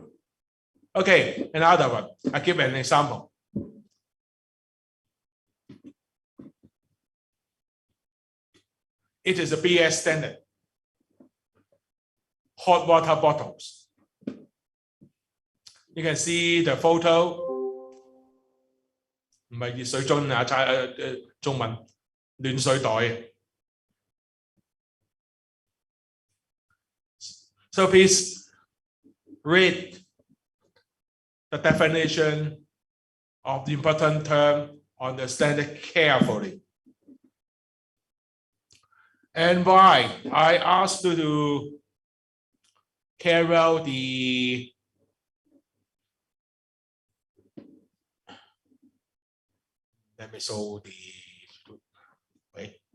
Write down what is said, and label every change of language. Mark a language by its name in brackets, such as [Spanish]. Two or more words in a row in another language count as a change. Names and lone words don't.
[English] Okay, another one. I give an example. It is a BS standard. Hot water bottles. You can see the photo. [Cantonese] 唔係熱水樽啊，中文暖水袋。 [English] So please read the definition of the important term on the standard carefully. And why I asked you to carry out the let me show the wait.